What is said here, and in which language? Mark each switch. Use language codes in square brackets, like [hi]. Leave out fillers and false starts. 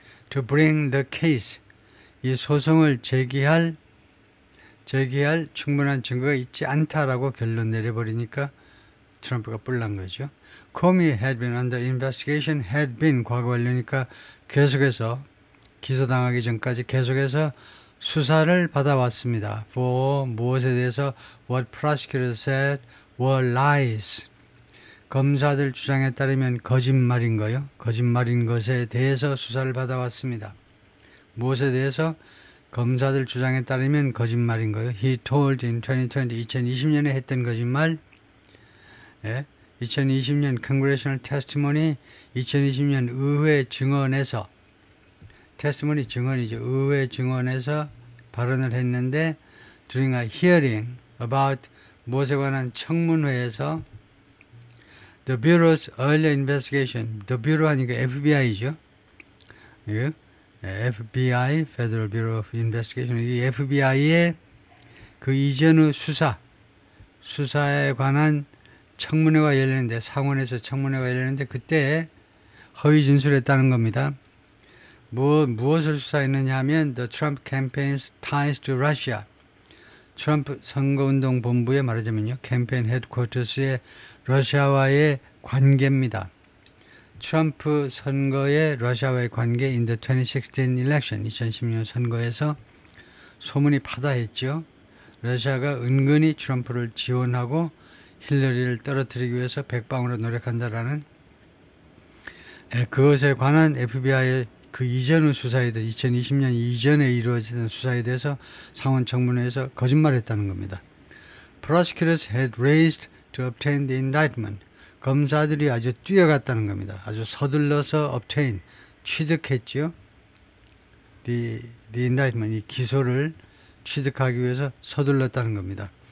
[en] to bring the case, [ko] 이 소송을 제기할 충분한 증거가 있지 않다라고 결론 내려버리니까 트럼프가 뿔난 거죠. [en] Comey had been under investigation, had been [ko] 과거 완료니까 계속해서, 기소당하기 전까지 계속해서 수사를 받아왔습니다. for 무엇에 대해서? [en] what prosecutors said were lies. [ko] 검사들 주장에 따르면 거짓말인 거요. 거짓말인 것에 대해서 수사를 받아왔습니다. 무엇에 대해서? 검사들 주장에 따르면 거짓말인 거예요. [en] He told in [ko] 2020년에 했던 거짓말. 2020년 Congressional Testimony, 2020년 의회 증언에서, 테스티모니 증언이죠. 의회 증언에서 발언을 했는데 [en] during a hearing about [ko] 무엇에 관한 청문회에서 [en] the Bureau's earlier investigation, the Bureau [ko] 하니까 FBI죠. [en] FBI, Federal Bureau of Investigation, [ko] 이 FBI의 그 이전의 수사에 관한 청문회가 열리는데, 상원에서 청문회가 열리는데 그때 허위 진술했다는 겁니다. 무엇을 수사했느냐 하면 [en] The Trump Campaign's Ties to Russia. [ko] 트럼프 선거운동 본부에 말하자면요, 캠페인 헤드쿼터스의 러시아와의 관계입니다. 트럼프 선거의 러시아와의 관계 [en] in the 2016 election, [ko] 2016년 선거에서 소문이 파다했죠. 러시아가 은근히 트럼프를 지원하고 힐러리를 떨어뜨리기 위해서 백방으로 노력한다라는 그것에 관한 FBI의 그 이전의 수사에 대해 2020년 이전에 이루어지던 수사에 대해서 상원 청문회에서 거짓말했다는 겁니다. [en] Prosecutors had raced to obtain the indictment. [ko] 검사들이 아주 뛰어갔다는 겁니다. 아주 서둘러서 obtain, 취득했죠. [en] The indictment, [ko] 이 기소를 취득하기 위해서 서둘렀다는 겁니다.